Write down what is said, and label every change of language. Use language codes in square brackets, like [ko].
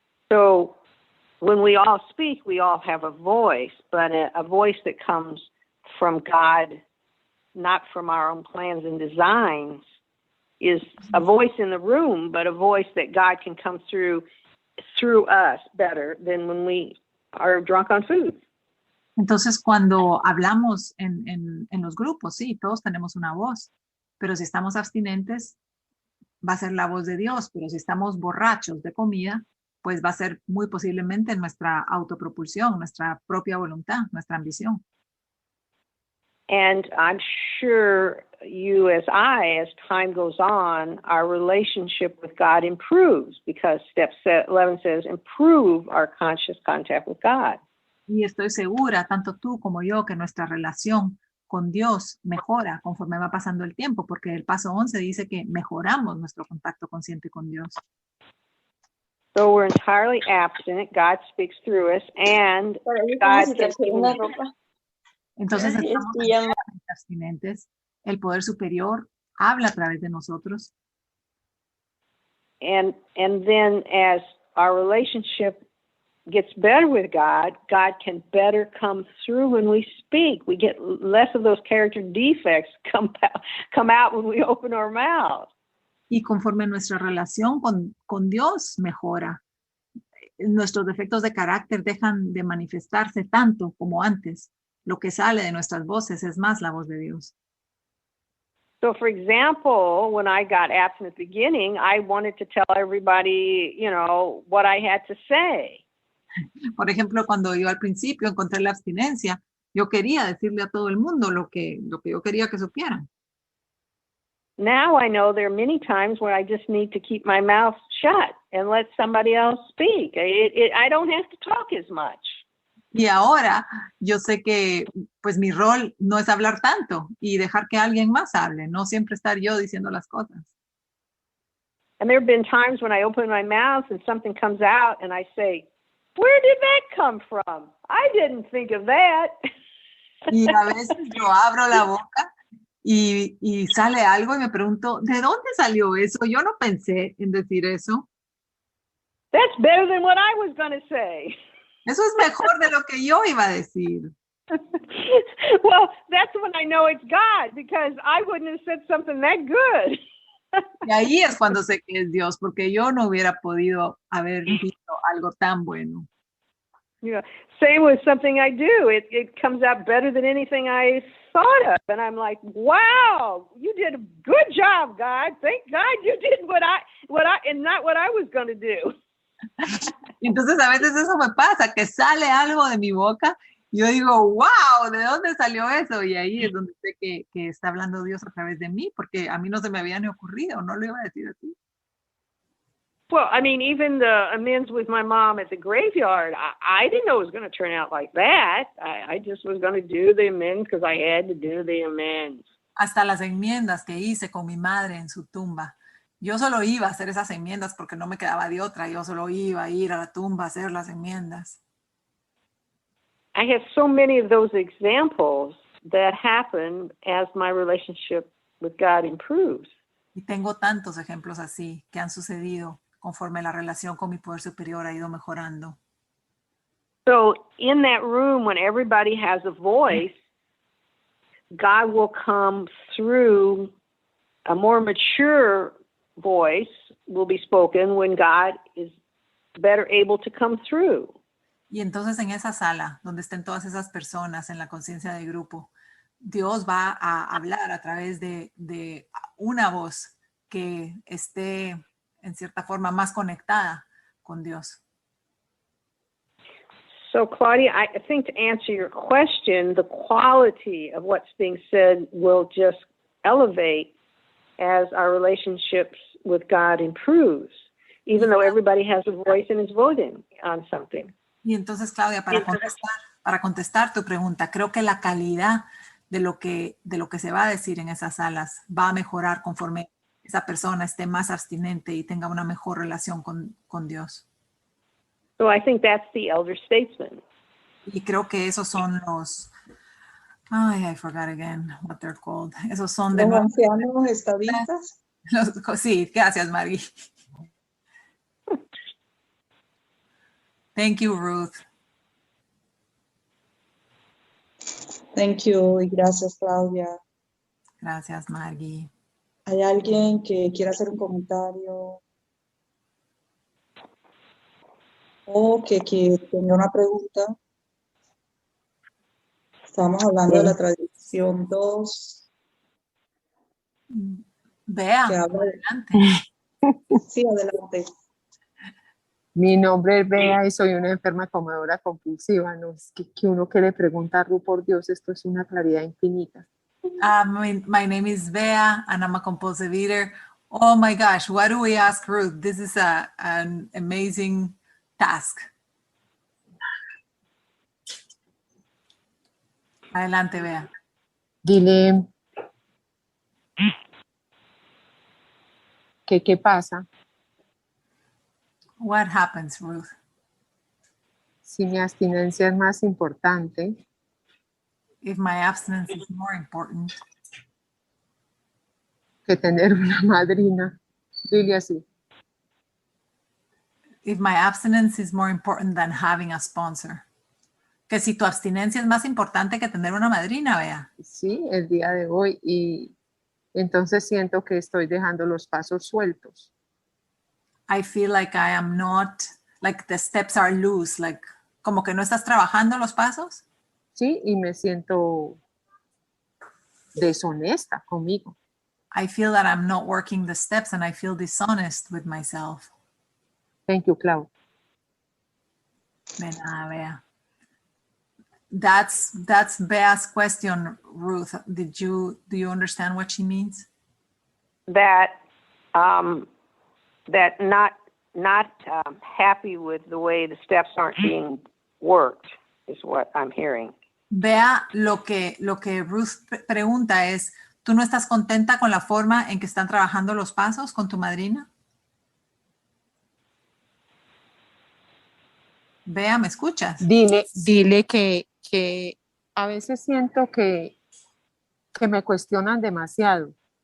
[en] So, when we all speak, we all have a voice, but a voice that comes from God, not from our own plans and designs, is a voice in the room, but a voice that God can come through us better than when we are drunk on food. [es] Entonces, cuando hablamos en los grupos, sí, todos tenemos una voz, pero si estamos abstinentes, va a ser la voz de Dios, pero si estamos borrachos de comida, pues va a ser muy posiblemente nuestra autopropulsión, nuestra propia voluntad, nuestra ambición. [en] And I'm sure you as time goes on, our relationship with God improves because step 11 says improve our conscious contact with God. [es] Y estoy segura, tanto tú como yo, que nuestra relación con Dios mejora conforme va pasando el tiempo, porque el paso 11 dice que mejoramos nuestro contacto consciente con Dios. [en] So we're entirely abstinent. God speaks through us, and God [es] Entonces estamos abstinentes. El poder superior habla a través de nosotros. [en] And then as our relationship gets better with God, God can better come through when we speak. We get less of those character defects come out when we open our mouth. [es] Y conforme nuestra relación con Dios mejora, nuestros defectos de carácter dejan de manifestarse tanto como antes. Lo que sale de nuestras voces es más la voz de Dios. [en] So, for example, when I got abstinent at the beginning, I wanted to tell everybody, you know, what I had to say. [es] Por ejemplo, cuando yo al principio encontré la abstinencia, yo quería decirle a todo el mundo lo que yo quería que supieran. [en] Now I know there are many times where I just need to keep my mouth shut and let somebody else speak. I don't have to talk as much. [es] Y ahora yo sé que pues mi rol no es hablar tanto y dejar que alguien más hable, no siempre estar yo diciendo las cosas. [en] And there have been times when I open my mouth and something comes out and I say, where did that come from? I didn't think of that. [es] Y a veces yo abro la boca y sale algo y me pregunto, ¿de dónde salió eso? Yo no pensé en decir eso. [en] That's better than what I was going to say. [es] Eso es mejor de lo que yo iba a decir. [en] Well, that's when I know it's God, because I wouldn't have said something that good. [es] Y ahí es cuando sé que es Dios, porque yo no hubiera podido haber visto algo tan bueno. [en] Yeah. Same with something I do. It comes out better than anything I thought of. And I'm like, wow, you did a good job, God. Thank God you did what I and not what I was going to do. [es] Entonces a veces eso me pasa, que sale algo de mi boca y yo digo, wow, ¿de dónde salió eso? Y ahí es donde sé que está hablando Dios a través de mí, porque a mí no se me había ni ocurrido, no lo iba a decir así. [en] Well, I mean, even the amends with my mom at the graveyard, I didn't know it was going to turn out like that. I just was going to do the amends because I had to do the amends. [es] Hasta las enmiendas que hice con mi madre en su tumba. Yo solo iba a hacer esas enmiendas porque no me quedaba de otra. Yo solo iba a ir a la tumba a hacer las enmiendas. [en] I have so many of those examples that happen as my relationship with God improves. [es] Y tengo tantos ejemplos así que han sucedido conforme la relación con mi poder superior ha ido mejorando. [en] So in that room, when everybody has a voice, God will come through. A more mature voice will be spoken when God is better able to come through. [es] Y entonces en esa sala, donde estén todas esas personas en la conciencia del grupo, Dios va a hablar a través de una voz que esté en cierta forma más conectada con Dios. [en] So, Claudia, I think to answer your question, the quality of what's being said will just elevate as our relationships with God improves, even though everybody has a voice and is voting on something. [es] Y entonces, Claudia, para contestar tu pregunta, creo que la calidad de lo que se va a decir en esas salas va a mejorar conforme esa persona esté más abstinente y tenga una mejor relación con Dios. [en] So I think that's the elder statesman. [es] Y creo que esos son los... [en] I forgot again what they're called. [es] Esos son de Los nuevo... ancianos estadistas. Sí, gracias, Maggie. [en] Thank you, Ruth. Thank you [es] y gracias, Claudia. Gracias, Maggie. ¿Hay alguien que quiera hacer un comentario? O que tenga una pregunta. Estamos hablando de la tradición 2. Vea, Que habla de... adelante. Sí, adelante. Mi nombre es Bea y soy una enferma comedora compulsiva. No es que uno que le pregunta a Ruth, por Dios, esto es una claridad infinita. [en] My name is Bea and I'm a compulsive eater. Oh my gosh, what do we ask Ruth? This is an amazing task. [es] Adelante, Bea. Dile que qué pasa [en] What happens, Ruth? [es] si mi abstinencia es más importante [en] If my abstinence is more important [es] que tener una madrina. Dile así. [en] if my abstinence is more important than having a sponsor. [es] Que si tu abstinencia es más importante que tener una madrina, Bea. Sí, el día de hoy. Y entonces siento que estoy dejando los pasos sueltos. [en] I feel like I am not, like the steps are loose, like [es] como que no estás trabajando los pasos. Sí, y me siento deshonesta conmigo. [en] I feel that I'm not working the steps and I feel dishonest with myself. Thank you, Clau. [es] De nada, Bea. [en] That's Bea's question, Ruth. Do you understand what she means? That that not happy with the way the steps aren't being worked is what I'm hearing. [es] Bea, lo que Ruth pregunta es, ¿tú no estás contenta con la forma en que están trabajando los pasos con tu madrina? Bea, ¿me escuchas? Dile que a veces siento que me cuestionan demasiado.